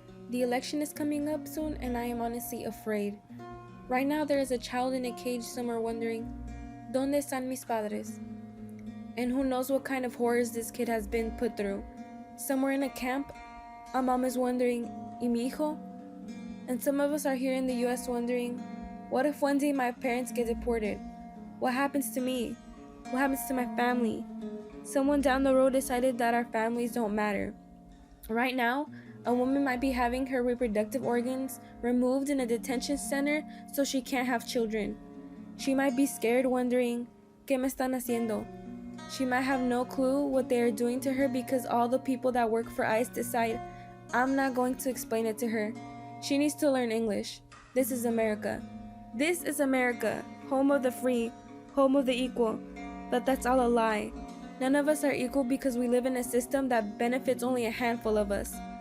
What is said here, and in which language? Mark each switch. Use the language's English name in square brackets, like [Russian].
[English] The election is coming up soon, and I am honestly afraid. Right now, there is a child in a cage somewhere wondering, [Spanish] ¿Dónde están mis padres? [English] And who knows what kind of horrors this kid has been put through. Somewhere in a camp, a mom is wondering, [Spanish] ¿Y mi hijo? [English] And some of us are here in the US wondering, what if one day my parents get deported? What happens to me? What happens to my family? Someone down the road decided that our families don't matter. Right now, a woman might be having her reproductive organs removed in a detention center so she can't have children. She might be scared, wondering, [Spanish] ¿Qué me están haciendo? [English] She might have no clue what they are doing to her because all the people that work for ICE decide, I'm not going to explain it to her. She needs to learn English. This is America. This is America, home of the free, home of the equal. But that's all a lie. None of us are equal because we live in a system that benefits only a handful of us.